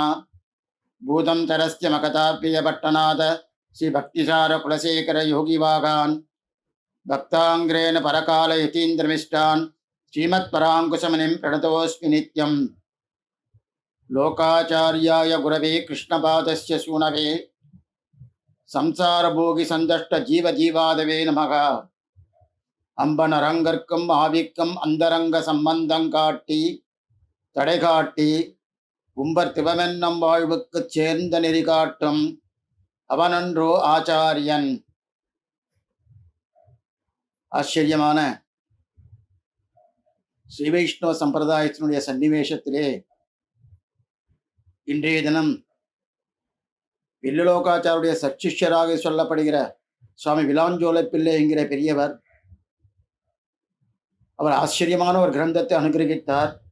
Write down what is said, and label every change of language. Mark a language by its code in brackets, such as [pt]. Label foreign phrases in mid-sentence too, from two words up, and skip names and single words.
[sa] भूतं तरस्य मकताप्रियपट्टनाथ श्रीभक्तिसारकुलशेखर योगिवागान् भक्ताङ्ग्रेण परकालयतीन्द्रमिष्टान् श्रीमत्पराङ्कुशमुनिं प्रणतोऽस्मि नित्यं। लोकाचार्याय गुरवे कृष्णपादस्य सूनवे संसारभोगि संदष्ट जीव जीवादवे नमः। [ta] அம்பனரங்கற்கும் ஆவிக்கும் அந்தரங்க சம்பந்தம் காட்டி தடை காட்டி உம்பர் திவமென்னும் வாழ்வுக்கு சேர்ந்த நெறி காட்டும் அவனன்றோ ஆச்சாரியன். ஆச்சரியமான ஸ்ரீ வைஷ்ணவ சம்பிரதாயத்தினுடைய சன்னிவேஷத்திலே இன்றைய தினம் வில்லுலோகாச்சாருடைய சச்சிஷ்யராக சொல்லப்படுகிற சுவாமி விலாஞ்சோலை பிள்ளை என்கிற பெரியவர், அவர் ஆச்சரியமான ஒரு கிரந்தத்தை அனுகிரகித்தார்.